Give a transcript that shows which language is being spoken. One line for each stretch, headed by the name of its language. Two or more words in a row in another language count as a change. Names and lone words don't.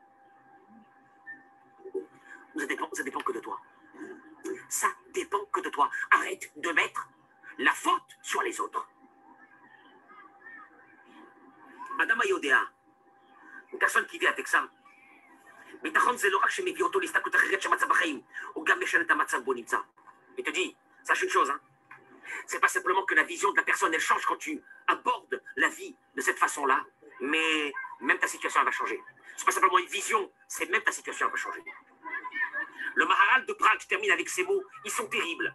French: Ça dépend que de toi. Ça dépend que de toi. Arrête de mettre la faute sur les autres.
Hebrew: אדם היודע,
French: une personne qui vit avec ça,
Hebrew: ביטחון זה לא רק שמביא אותו להסתכלות אחרת של מצב החיים, הוא גם משנה את המצב בו נמצא.
French: Il te dit, sache une chose, hein. C'est pas simplement que la vision de la personne, elle change quand tu abordes la vie de cette façon-là, mais même ta situation, elle va changer. C'est pas simplement une vision, c'est même ta situation, elle va changer. Le Maharal de Prague, je termine avec ces mots, ils sont terribles.